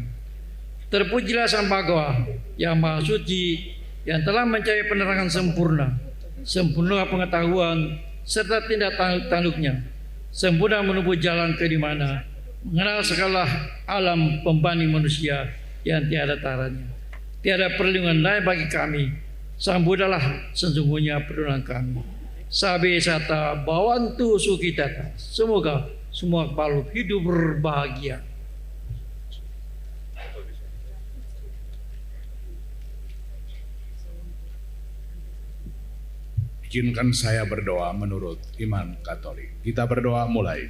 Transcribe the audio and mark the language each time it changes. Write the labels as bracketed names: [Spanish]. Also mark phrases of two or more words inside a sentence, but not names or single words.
[Indonesian] Terpujilah Sang Bhagawa yang Maha Suci, yang telah mencari penerangan sempurna, sempurna pengetahuan serta tindak tanduknya, sempurna menempuh jalan ke dimana, mengenal segala alam pembanding manusia yang tiada taranya. Tiada perlindungan lain bagi kami, Sang Buddha lah sesungguhnya perlindungan kami. [Pali] Sabe sata bawantu sukitata, [Indonesian] semoga semua makhluk hidup berbahagia. Izinkan saya berdoa menurut iman Katolik. Kita berdoa mulai.